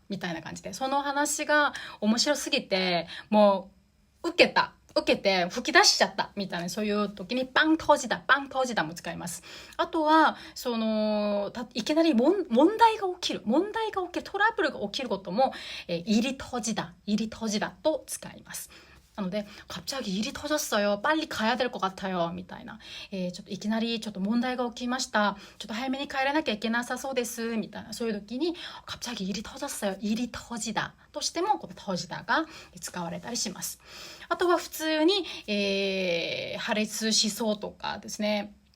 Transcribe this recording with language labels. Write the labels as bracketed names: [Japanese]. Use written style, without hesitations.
[Japanese] みたいな感じで、その話が面白すぎて、もう受けて吹き出しちゃったみたいな、そういう時に빵 터지다も使います。あとは、いきなり問題が起きる、トラブルが起きることも、일이 터지다と使います。 [Korean] なので、갑자기 일이 터졌어요. 빨리 가야 될 것 같아요. みたいな。 [Japanese] ちょっといきなりちょっと問題が起きました。ちょっと早めに帰らなきゃいけなさそうです。みたいな。そういう時に、 [Korean] 갑자기 일이 터졌어요. [Japanese] 일이 터지다としても、この터지다が使われたりします。あとは普通に、破裂しそうとかですね。